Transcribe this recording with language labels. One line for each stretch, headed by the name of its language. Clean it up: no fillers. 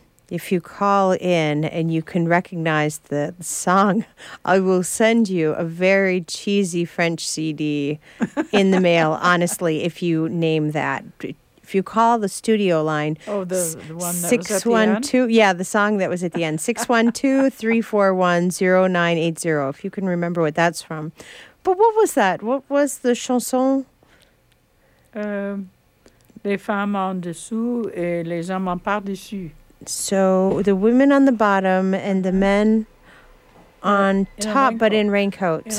English: If you call in and you can recognize the song, I will send you a very cheesy French CD in the mail, honestly, if you name that. If you call the studio line, the one that was at the end? Yeah, the song that was at the end, 612-341-0980, if you can remember what that's from. But what was that? What was the chanson?
French: Les femmes en dessous et les hommes en par-dessus.
English: So the women on the bottom and the men on top, but in raincoats.